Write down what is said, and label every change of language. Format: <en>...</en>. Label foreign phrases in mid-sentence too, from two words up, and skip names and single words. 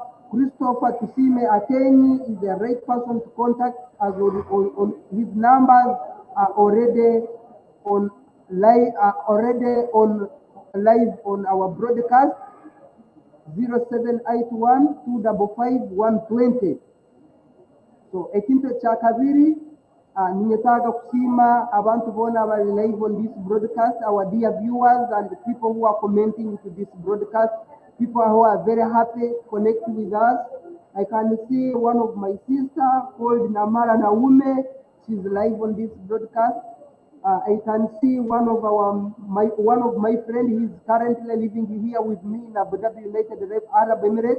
<en>Christopher Tusime Ateni is the right person to contact, as on his numbers are already on live on our broadcast 0781 255 120. So</en> <ttj>ekintu kya kabiri, ningetaka kusima abantu bona bali</ttj> <en>live on this broadcast, our dear viewers and the people who are commenting to this broadcast, people who are very happy connecting with us. I can see one of my sister called Namara Naume, she's live on this broadcast. I can see one of my friend, he's currently living here with me in Abu Dhabi, United Arab Emirates.</en>